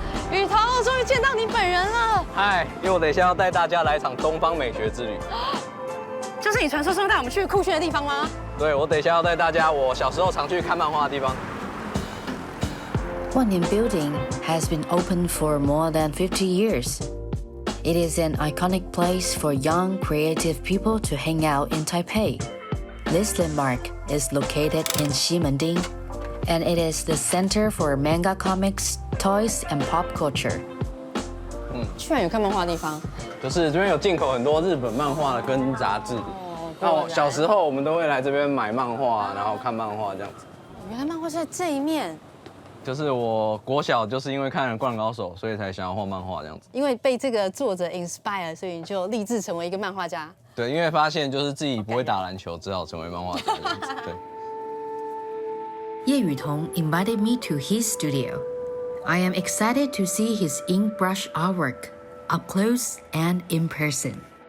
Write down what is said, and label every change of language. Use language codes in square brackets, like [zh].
[zh] 雨桐，我终于见到你本人了。嗨，因为我等一下要带大家来一场东方美学之旅。就是你传说中带我们去酷炫的地方吗？对，我等一下要带大家我小时候常去看漫画的地方。 [en] Wan Nan Building has been open for more than 50 years. It is an iconic place for young, creative people to hang out in Taipei. This landmark is located in Ximending, and it is the center for manga comics, toys, and pop culture. [zh] 居然有看漫画的地方。就是这边有进口很多日本漫画跟杂志。那我小时候我们都会来这边买漫画，然后看漫画这样子。原来漫画是在这一面。就是我国小就是因为看了《灌篮高手》，所以才想要画漫画这样子。因为被这个作者 inspire， 所以你就立志成为一个漫画家。对，因为发现就是自己不会打篮球，只好成为漫画家这样子。对。 [en] Yeh Yu Tung invited me to his studio. I am excited to see his ink brush artwork up close and in person.